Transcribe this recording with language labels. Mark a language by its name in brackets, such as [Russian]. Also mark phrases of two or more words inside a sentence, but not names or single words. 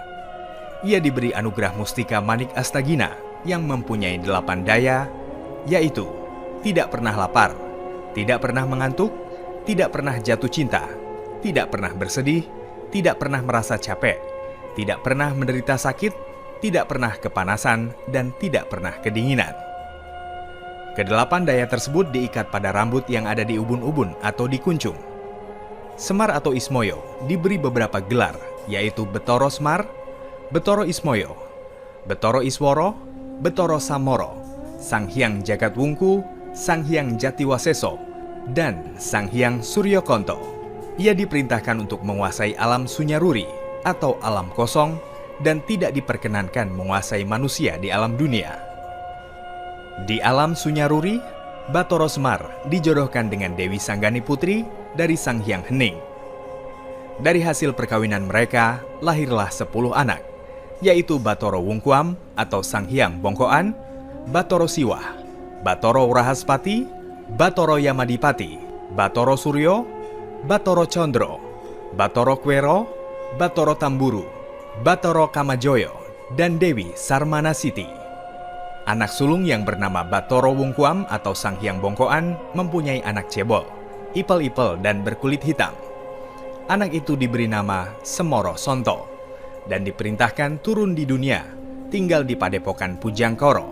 [Indonesian] Ia diberi anugerah mustika Manik Astagina yang mempunyai 8 daya, yaitu tidak pernah lapar, tidak pernah mengantuk, tidak pernah jatuh cinta, tidak pernah bersedih, tidak pernah merasa capek, tidak pernah menderita sakit, tidak pernah kepanasan, dan tidak pernah kedinginan. Kedelapan daya tersebut diikat pada rambut yang ada di ubun-ubun atau di kuncung. Semar atau Ismoyo diberi beberapa gelar, yaitu Betoro Semar, Betoro Ismoyo, Betoro Isworo, Betoro Samoro, Sang Hyang Jagat Wungku, Sang Hyang Jatiwaseso, dan Sang Hyang Suryokonto. Ia diperintahkan untuk menguasai alam Sunyaruri atau alam kosong dan tidak diperkenankan menguasai manusia di alam dunia. Di alam Sunyaruri, Batoro Semar dijodohkan dengan Dewi Sanggani Putri dari Sang Hyang Hening. Dari hasil perkawinan mereka, lahirlah 10 anak, yaitu Batoro Wungkuam atau Sang Hyang Bongkoan, Batoro Siwah, Batoro Wrahaspati, Batoro Yamadipati, Batoro Suryo, Batoro Condro, Batoro Kwero, Batoro Tamburu, Batoro Kamajoyo, dan Dewi Sarmanasiti. Anak sulung yang bernama Batoro Wungkuam atau Sang Hyang Bongkoan mempunyai anak cebol, ipel-ipel dan berkulit hitam. Anak itu diberi nama Semoro Sonto dan diperintahkan turun di dunia, tinggal di padepokan Pujangkoro.